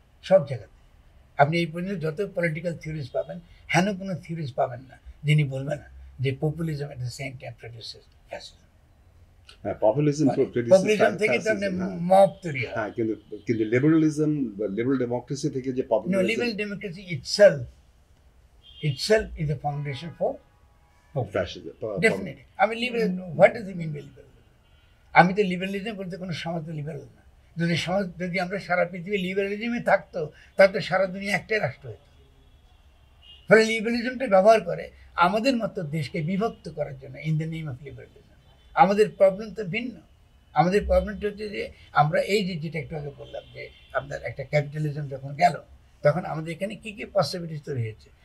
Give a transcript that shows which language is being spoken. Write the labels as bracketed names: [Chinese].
[Bangla] সব জায়গাতে। আপনি এই পর্যন্ত যত পলিটিক্যাল থিওরিজ পাবেন, হেন কোনো থিওরিজ পাবেন না যিনি বলবেন না যে [English] Populism at the same time produces fascism. [Bangla] হ্যাঁ, পপুলিজম পপুলিজম থেকে তো আপনি মব তৈরি হয়। হ্যাঁ, কিন্তু কিন্তু লিবারালিজম বা লিবারাল ডেমোক্রেসি থেকে যে [English] No, [Bangla] populism, [English] liberal democracy itself is the foundation for populism. [Bangla] Fascism, [English] Definitely. I mean, liberal, what does it mean by liberal? [Bangla] আমি তো লিবারালিজম বলতে কোনো সমাজ তো লিবারাল না। যদি সমাজ, যদি আমরা সারা পৃথিবী লিবারালিজমে থাকতো, তাহলে তো সারা দুনিয়া একটাই রাষ্ট্র হতো। ফলে লিবারালিজমটা ব্যবহার করে আমাদের মতো দেশকে বিভক্ত করার জন্য, [English] In the name of liberalism. [Bangla] আমাদের প্রবলেম তো ভিন্ন। আমাদের প্রবলেমটা হচ্ছে যে আমরা এই যে যেটা একটু আগে বললাম যে আপনার একটা ক্যাপিটালিজম যখন গেল, তখন আমাদের এখানে কী কী পসিবিলিটিস তৈরি হয়েছে।